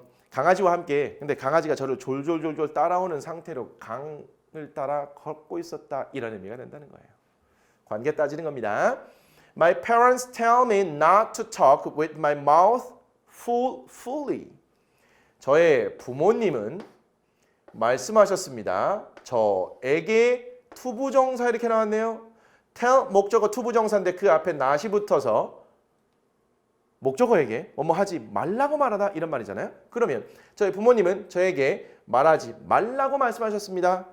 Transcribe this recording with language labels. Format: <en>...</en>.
<ko>강아지와 함께, 근데 강아지가 저를 졸졸졸졸 따라오는 상태로 강을 따라 걷고 있었다. 이런 의미가 된다는 거예요. 관계 따지는 겁니다.</ko> <en>My parents tell me not to talk with my mouth fully.</en> <ko>저의 부모님은 말씀하셨습니다. 저에게 투부정사 이렇게 나왔네요. tell 목적어 투부정사인데 그 앞에 not이 붙어서 목적어에게 뭐뭐 하지 말라고 말하다 이런 말이잖아요. 그러면 저희 부모님은 저에게 말하지 말라고 말씀하셨습니다.</ko>